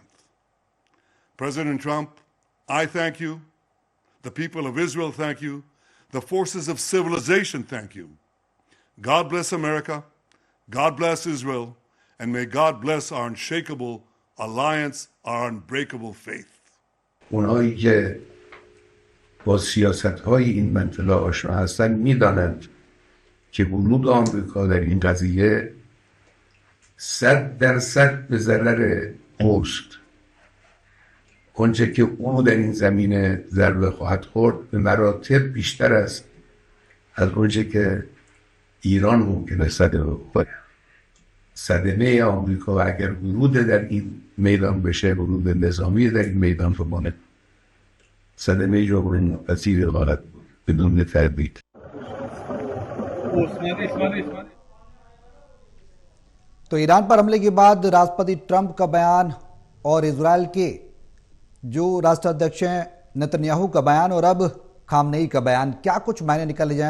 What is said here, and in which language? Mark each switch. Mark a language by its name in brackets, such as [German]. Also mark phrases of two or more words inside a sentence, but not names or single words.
[English] President Trump, I thank you. The people of Israel thank you. The forces of civilization thank you. God bless America. God bless Israel. And may God bless our unshakable alliance, our unbreakable faith. [Persian] اونایی که با سیاست‌های این منطقه آشنا هستن میدانند که ورود آمریکا در این قضیه 100% به ضرر اوست. اونچه که اونو در این زمینه ضربه خواهد خورد به مراتب بیشتر است از اونچه که ایران ممکنه صدمه بخوره. صدمه آمریکا و اگر ورود در این میدان بشه، ورود نظامی در این میدان بمانه، صدمه جبران ناپذیر خواهد بود بدون تردید. [Hindi] तो ईरान पर हमले के बाद राष्ट्रपति ट्रंप का बयान और इजरायल के जो राष्ट्राध्यक्ष हैं नेतन्याहू का बयान और अब खामनेई का बयान, क्या कुछ मायने निकाले जाएं?